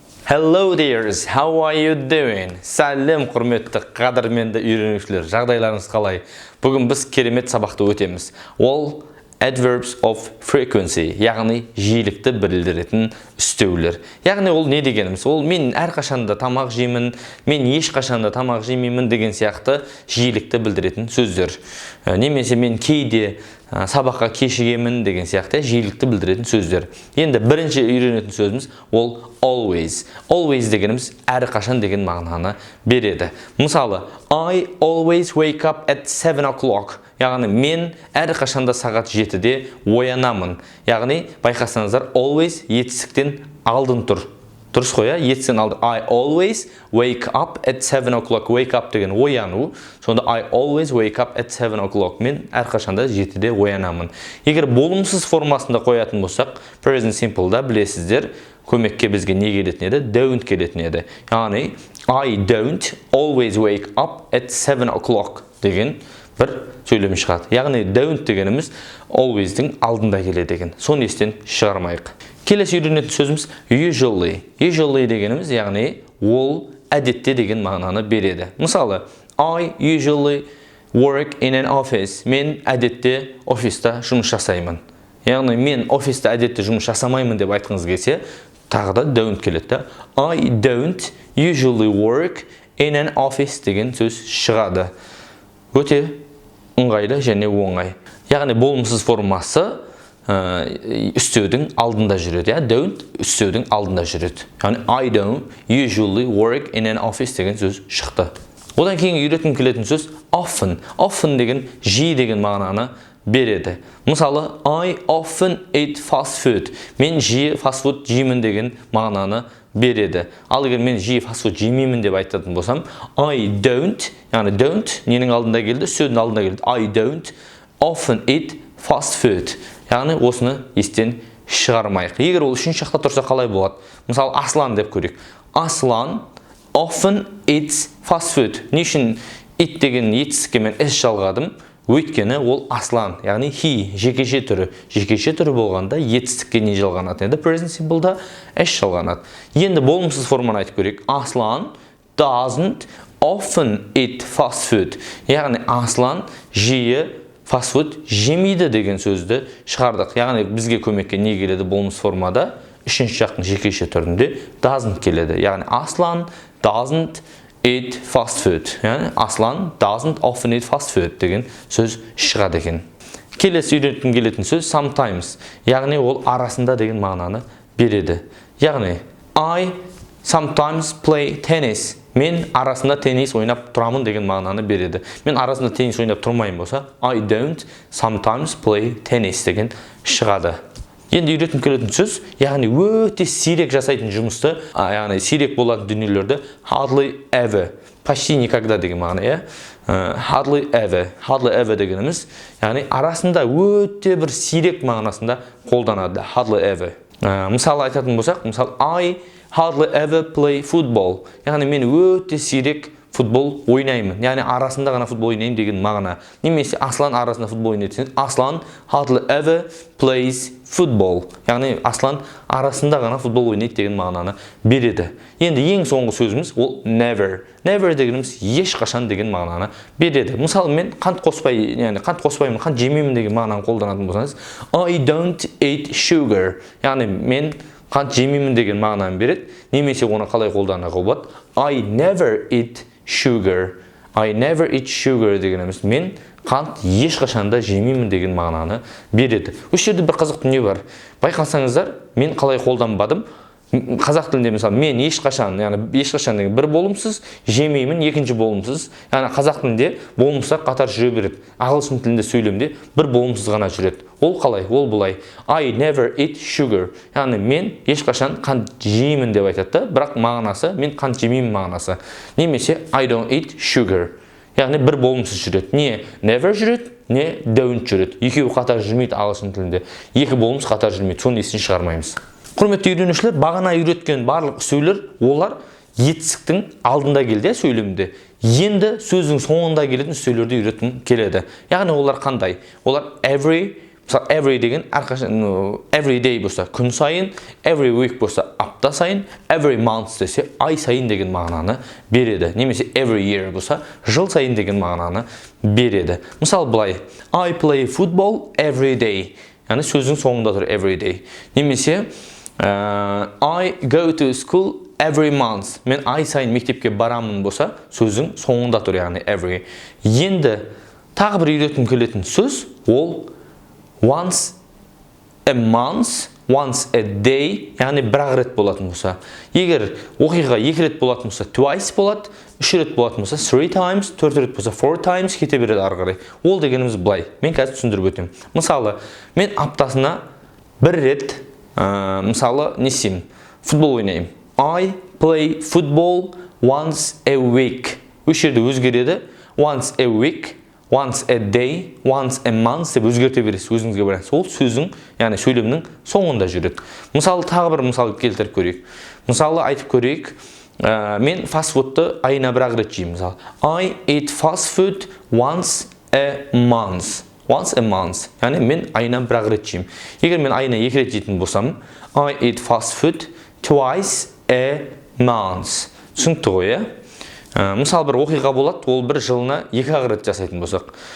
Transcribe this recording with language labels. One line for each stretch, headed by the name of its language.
English: Hello dears, how are you doing?
Kazakh: Сәлем құрметті қадірменді үйренушілер, жағдайларыңыз қалай? Бүгін біз керемет сабақты өтеміз. Ол
English: adverbs of frequency,
Kazakh: яғни жиілікті білдіретін үстеулер. Яғни ол не дегеніміз? Ол мен әрқашанда тамақ жеймін, мен ешқашанда тамақ жемеймін деген сияқты жиілікті білдіретін сөздер. Немесе мен кейде сабаққа кешігемін деген сияқты жиілікті білдіретін сөздер. Енді бірінші үйренетін сөзіміз ол always. Always дегеніміз әрқашан деген мағынаны береді. Мысалы,
English: I always wake up at 7 o'clock.
Kazakh: Яғни мен әрқашанда сағат 7-де оянамын. Яғни байқасаңыздар always етістіктен алдын тұр. Дұрыс қой, етістен алды.
English: I always wake up at 7 o'clock.
Kazakh: Wake up деген ояну. Сонда
English: I always wake up at 7 o'clock.
Kazakh: Мен әрқашанда 7-де оянамын. Егер болымсыз формасында қоятын болсақ, present simple-да білесіздер, көмекке бізге не келетін еді? Don't келетін еді. Яғни
English: I don't always wake up at 7 o'clock
Kazakh: деген бір сөйлем шығады. Яғни don't дегеніміз always-дің алдында келеді деген. Соны естен шығармайық. Келесі үйренетін сөзіміз usually. Usually дегеніміз, яғни ол әдетте деген мағынаны береді.
English: Мысалы, I usually work in an office.
Kazakh: Мен әдетте офиста жұмыс жасаймын. Яғни мен офиста әдетте жұмыс жасамаймын деп айтқыңыз келсе, тағы да don't келеді.
English: I don't usually work in an office
Kazakh: деген сөз шығады. Өте ыңғайлы және оңай. Яғни болымсыз формасы үстеудің алдында жүреді. Don't үстеудің алдында жүреді. Яғни
English: I don't usually work in an office
Kazakh: деген сөз шықты. Одан кейін үйретім келетін сөз often. Often деген жиі деген мағынаны береді.
English: Мысалы, I often eat fast food.
Kazakh: Мен жиі fast food жеймін деген мағынаны береді. Ал егер мен жиі fast food жемеймін деп айтатын болсам, I don't, яғни don't ненің алдында келді? Үстеудің алдында келді.
English: I don't often eat fast food.
Kazakh: Яғни осыны естен шығармайық. Егер ол үшінші жақта тұрса қалай болады? Мысалы, Аслан деп көрейік.
English: Аслан often eats fast food.
Kazakh: Не үшін eat деген етістікке мен s жалғадым? Өйткені ол Аслан, яғни he, жекеше түрі. Жекеше түрі болғанда етістікке не жалғанады? Енді present simple-да s жалғанады. Енді болымсыз форманы айтып көрейік.
English: Аслан doesn't often eat fast food.
Kazakh: Яғни Аслан жиі fast food жемейді деген сөзді шығардық. Яғни бізге көмекке не келеді болымсыз формада? Үшінші жақтың жекеше түрінде doesn't келеді. Яғни
English: Аслан doesn't eat fast food.
Kazakh: Яғни
English: Аслан doesn't often eat fast food
Kazakh: деген сөз шығады екен. Келесі үйреткен келетін сөз sometimes. Яғни ол арасында деген мағынаны береді. Яғни
English: I sometimes play tennis.
Kazakh: Мен арасында теннис ойнап тұрамын деген мағынаны береді. Мен арасында теннис ойнап тұрмайын болса,
English: I don't sometimes play tennis
Kazakh: деген шығады. Енді үйретім келетін сөз, яғни өте сирек жасайтын жұмысты, яғни сирек болатын дүниелерді hardly ever,
Russian: почти никогда
Kazakh: деген мағына, hardly ever. Hardly ever дегеніміз, яғни арасында өте бір сирек мағынасында қолданады, hardly ever. Мысалы айтатын болсақ, мысалы I hardly ever play football. Яғни мен өте сирек футбол ойнаймын. Яғни арасында ғана футбол ойнаймын деген мағына. Немесе Аслан арасында футбол ойнайды.
English: Аслан hardly ever plays football.
Kazakh: Яғни Аслан арасында ғана футбол ойнайды деген мағынаны береді. Енді ең соңғы сөзіміз ол never. Never дегеніміз ешқашан деген мағынаны береді. Мысалы мен қант қоспаймын, қант жемеймін деген мағынаны қолданатын болсаңыз,
English: I don't eat sugar.
Kazakh: Яғни мен қант жемеймін деген мағынаны береді. Немесе оны қалай қолдануға болады?
English: I never eat sugar. I never eat sugar
Kazakh: дегеніміз мен қант ешқашанда жемеймін деген мағынаны береді. Осы жерде бір қызық дүние бар. Байқасаңыздар, мен қалай қолданбадым? Қазақ тілінде мысалы мен ешқашан, яғни ешқашан деген бір болымсыз, жемеймін екінші болымсыз. Яғни қазақ тілінде болымсыздар қатар жүре береді. Ағылшын тілінде сөйлемде бір болымсыз ғана жүреді. Ол қалай? Ол бұлай.
English: I never eat sugar.
Kazakh: Яғни мен ешқашан қант жеймін деп айтады, бірақ мағынасы мен қант жемеймін мағынасы. Немесе
English: I don't eat sugar.
Kazakh: Яғни бір болымсыз жүреді. Не never жүреді, не don't жүреді. Екеуі қатар жүрмейді ағылшын тілінде. Екі болымсыз қатар жүрмейді. Соны естен шығармаймыз. Құрметті үйренушілер, бағана үйреткен барлық сөйлер, олар етістіктің алдында келді сөйлемде. Енді сөздің соңында келетін сөйлерді үйреткім келеді. Яғни олар қандай? Олар every, Мысалы, every деген every day болса күн сайын, every week болса апта сайын, every month десе ай сайын деген мағынаны береді. Немесе every year болса жыл сайын деген мағынаны береді. Мысалы, былай,
English: I play football every day.
Kazakh: Яғни сөздің соңында тұр every day. Немесе
English: I go to school every month.
Kazakh: Мен ай сайын мектепке барамын болса, сөздің соңында тұр, яғни every. Енді тағы бір үйретім келетін сөз, ол
English: once a month, once a day,
Kazakh: яғни бір рет болатын болса. Егер оқиға 2 рет болатын болса, twice болады, 3 рет болатын болса, 3 times, 4 рет болса, 4 times кете береді ары қарай. Ол дегеніміз былай. Мен қазір түсіндіріп өтем. Мысалы, мен аптасына 1 рет, мысалы, не істеймін? Футбол ойнаймын.
English: I play football once a week.
Kazakh: Үш жерде өзгереді.
English: Once a week, once a day, once a month
Kazakh: деп өзгерте бересіз өзіңізге байланысты. Ол сөздің, яғни сөйлемнің соңында жүреді. Мысалы, тағы бір мысал келтіріп көрейік. Мысалы, айтып көрейік, мен фастфудты айына бір рет жеймін. Мысалы,
English: I eat fast food once a month. Once a month.
Kazakh: Яғни мен айына бір рет жеймін. Егер мен айына 2 рет жейтін болсам,
English: I eat fast food twice a month.
Kazakh: Түсінікті ғой, иә? Мысалы, бір оқиға болады, ол бір жылына 2 рет жасайтын болсақ.